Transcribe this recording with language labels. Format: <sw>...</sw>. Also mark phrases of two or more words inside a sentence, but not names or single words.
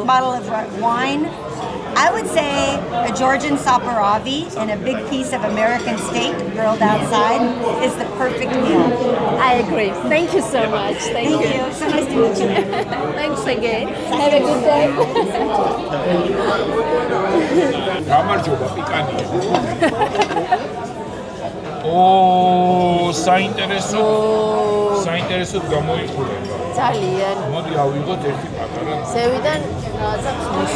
<en>Simple. bottle of wine. I would say a Georgian saparavi and a big piece of American steak grilled outside is the perfect meal. I agree. Thank you so much. Thank Thank you. you. So nice to meet you. Thanks again. Have a good day.</en> <ka>გამარჯობა პიკანია. საინტერესოდ გამოიყურება. ძალიან. მოდი ავიღოთ ერთი პატარა. ზევიდან რაღაცა ხმის.</ka>